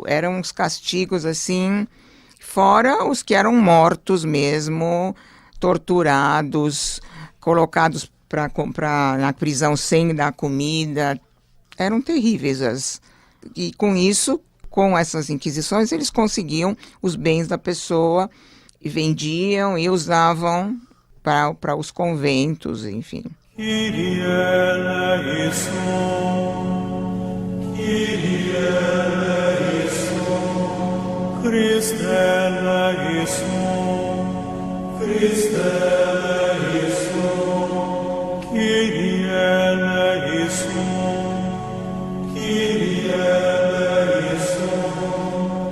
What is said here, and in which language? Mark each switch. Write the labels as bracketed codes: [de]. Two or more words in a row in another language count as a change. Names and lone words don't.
[pt] Eram uns castigos assim, fora os que eram mortos mesmo, torturados, colocados para comprar na prisão sem dar comida. Eram terríveis. E com isso, com essas inquisições, eles conseguiam os bens da pessoa e vendiam e usavam para os conventos, enfim. [el] Κύριε ελέησον, Κύριε ελέησον, Χριστέ ελέησον, Χριστέ ελέησον, Κύριε ελέησον, Κύριε ελέησον,